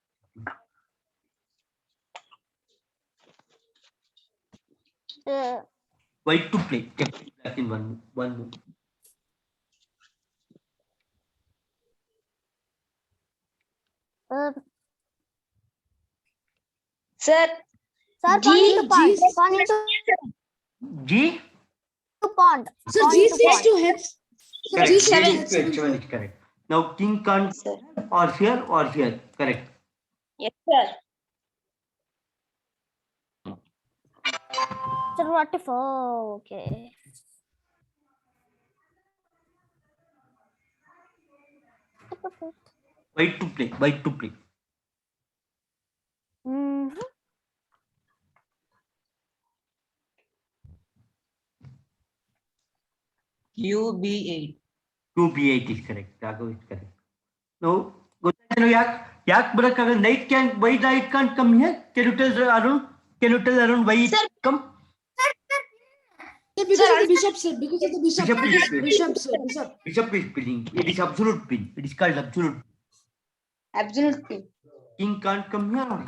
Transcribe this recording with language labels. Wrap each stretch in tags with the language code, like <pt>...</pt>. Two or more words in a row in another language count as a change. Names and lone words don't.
<en>White to play checkmate black in one move. One move. Sir, Sir, G- pawn into pawn. G- Pawn into G. pawn. Sir, Pawn into G6 pawn. to heads. Sir, Correct. G7 G7 heads. is correct. Now king can't sir. or here or here. Correct. Yes, sir. Sir, what if? Oh, okay. White to play. White to play. Mhm. QB8. QB8 is correct. Raghav is correct. Now,</en> <kn>ಗೊತ್ತಾಯ್ತು ಯಾಕೆ ಬರಕ್ಕಾಗಲ್ಲ?</kn> <en>Knight can't. Why knight can't come here? Can you tell Arun? Can you tell Arun why it Sir. come? Sir, because of the bishop, sir. Because of the bishop. Bishop is playing. Bishop, sir. Bishop. Bishop is pinning. It is absolute pin. It is called absolute. Absolutely. King can't come here or here.</en>